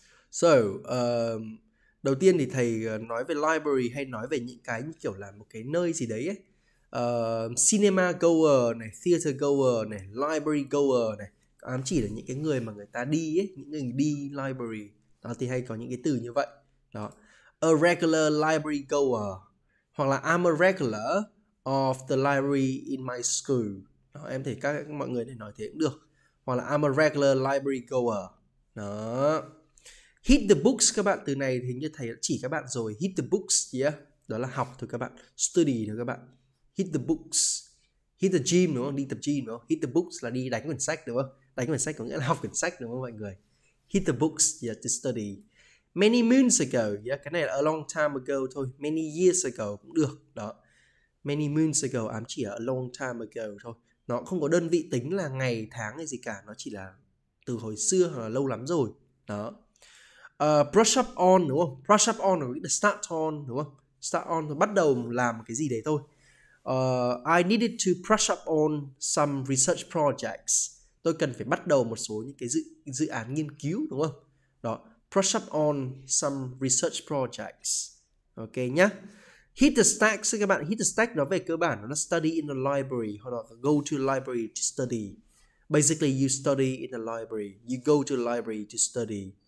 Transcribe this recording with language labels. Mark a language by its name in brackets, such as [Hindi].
[Vietnamese] So, đầu tiên thì thầy nói về library hay nói về những cái như kiểu là một cái nơi gì đấy ấy. Cinema goer này, theater goer này, library goer này, ám chỉ là những cái người mà người ta đi ấy, những người đi library. Đó thì hay có những cái từ như vậy. Đó. [English] A regular library goer, [Vietnamese] hoặc là [English] I'm a regular of the library in my school. [Vietnamese] Đó, em thấy mọi người để nói thế cũng được. Hoặc là [English] I'm a regular library goer. [Vietnamese] Đó. Hit the books, các bạn, từ này thì như thầy đã chỉ các bạn rồi. [English] Hit the books, yeah. [Vietnamese] Đó là học thôi các bạn. Study thôi các bạn. Hit the books. Hit the gym, đúng không? Đi tập gym, đúng không? Hit the books là đi đánh quyển sách, đúng không? Đánh quyển sách có nghĩa là học quyển sách, đúng không mọi người? [English] Hit the books, yeah, to study. Many moons ago, yeah, [Vietnamese] cái này là [English] a long time ago thôi. Many years ago cũng được. Đó. [Vietnamese] Many moons ago ám chỉ là [English] a long time ago [Vietnamese] thôi. Nó không có đơn vị tính là ngày, tháng hay gì cả. Nó chỉ là từ hồi xưa hoặc là lâu lắm rồi. Đó. [English] Brush up on, [Vietnamese] đúng không? [English] Brush up on là start on, đúng không? [Vietnamese] Start on là bắt đầu làm một cái gì đấy thôi. [English] I needed to brush up on some research projects. [Vietnamese] Tôi cần phải bắt đầu một số những cái dự án nghiên cứu, đúng không? Đó. [English] Brush up on some research projects. Ok nhá. Hit the stack, [Vietnamese] các bạn. [English] Hit the stack [Vietnamese] nó về cơ bản nó là [English] study in the library hoặc là go to the library to study. Basically you study in the library. You go to the library to study.